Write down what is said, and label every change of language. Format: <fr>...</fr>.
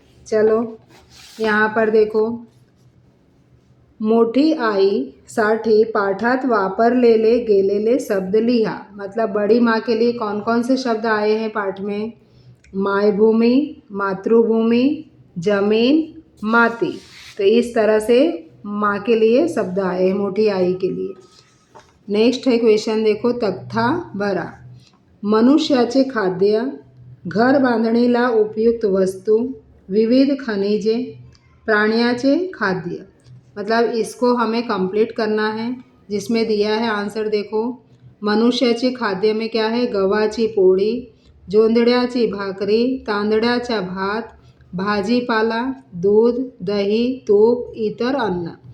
<hi>चलो यहाँ पर देखो,</hi> <mr>मोठी आई साठी पाठात वापरलेले गेलेले शब्द लिहा</mr> <hi>मतलब बड़ी माँ के लिए कौन कौन से शब्द आए हैं पाठ में?</hi> <mr>मायभूमि, मातृभूमि, जमीन, माती.</mr> <hi>तो इस तरह से माँ के लिए शब्द आए हैं मोठी आई के लिए. नेक्स्ट है क्वेश्चन देखो,</hi> <mr>तख्ता भरा. मनुष्याचे खाद्य घर बांधणीला उपयुक्त वस्तू, विविध खनिजे, प्राण्याचे खाद्य।</mr> <hi>मतलब इसको हमें कंप्लीट करना है। जिसमें दिया है आंसर देखो, मनुष्याचे खाद्य में क्या है,</hi> <mr>गव्हाची पोळी, जोंधळ्याची भाकरी, तांदळाचा भात, भाजीपाला, दूध, दही, तूप, इतर अन्न।</mr>